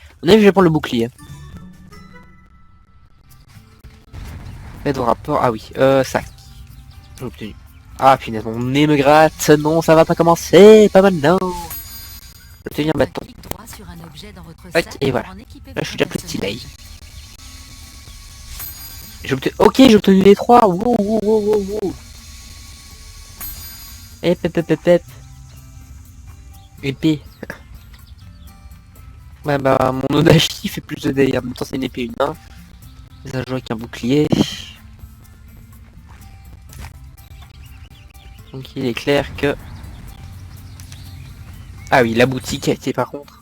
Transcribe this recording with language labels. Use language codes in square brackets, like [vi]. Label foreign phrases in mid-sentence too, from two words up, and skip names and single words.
[fr] On a vu, je vais prendre le bouclier. Aide au rapport, ah oui, sac. J'ai obtenu. Ah punaise, mon nez me gratte, non ça va pas commencer, pas maintenant. J'ai obtenu un bâton. Ok, et voilà. Là je suis déjà plus stylé. Ok, j'ai obtenu les trois. Wow, wow, wow, wow, wow. Hep, hep, hep, hep, hep. Épée. Ouais bah mon Odachi fait plus de dégâts. En même temps c'est une épée une main. Ça joue avec un bouclier. Donc il est clair que... Ah oui, la boutique a été par contre.